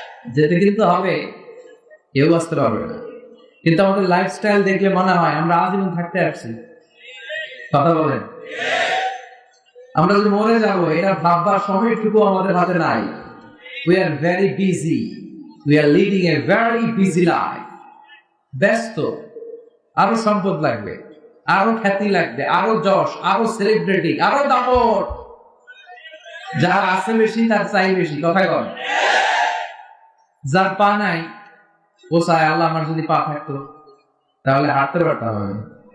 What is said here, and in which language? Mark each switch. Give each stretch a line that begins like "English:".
Bangla: যেতে কিন্তু হবে, কেউ আসতে পারবে না। কিন্তু আমাদের লাইফস্টাইল দেখলে মনে হয় আমরা আজীবন থাকতে আসছি। কথা বলেন? আমরা যদি মরে যাবো এটা ভাববার সময়টুকু আমাদের হাতে নাই।
English: We are very busy. We are leading a very busy life.
Bangla: ব্যস্ত। আরো সম্পদ লাগবে, আরো খ্যাতি লাগবে, আরো যশ, আরো সেলিব্রিটি, আরো দাপট। যার আছে বেশি তার চাই বেশি। কথাই বল। যার পা নাই ও চায় আল্লাহ আমার যদি পা থাকতো তাহলে হাঁটতে পারতাম আমি।